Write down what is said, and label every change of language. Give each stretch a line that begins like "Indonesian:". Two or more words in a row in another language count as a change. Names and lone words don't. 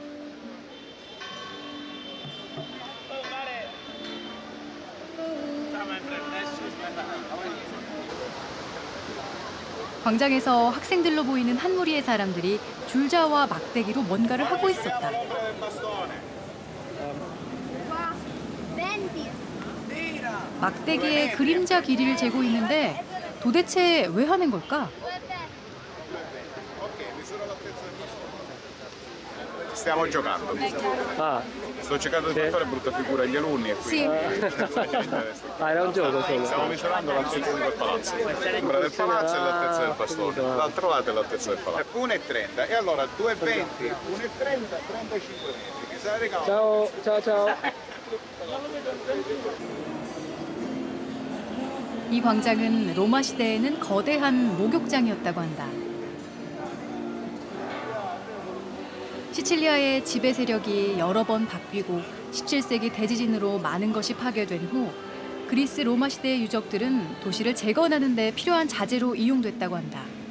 Korean: 광장에서 학생들로 보이는 한 무리의 사람들이 줄자와 막대기로 뭔가를 하고 있었다. 막대기에 그림자 길이를 재고 있는데 도대체 왜 하는 걸까?
Italian: Stiamo giocando. Ah, Sto cercando di fare brutta figura agli alunni e quindi era un gioco solo. stiamo misurando l'altezza di quel palazzo. L'ombra del palazzo e l'altezza del bastone. L'altro lato è l'altezza del palazzo. 1,30 e allora 2,20, 1,30, 35 metri. Che sarà regalo? Ciao, ciao, ciao.
Korean: 이 광장은 로마 시대에는 거대한 목욕장이었다고 한다. 시칠리아의 지배 세력이 여러 번 바뀌고 17세기 대지진으로 많은 것이 파괴된 후 그리스 로마 시대의 유적들은 도시를 재건하는 데 필요한 자재로 이용됐다고 한다.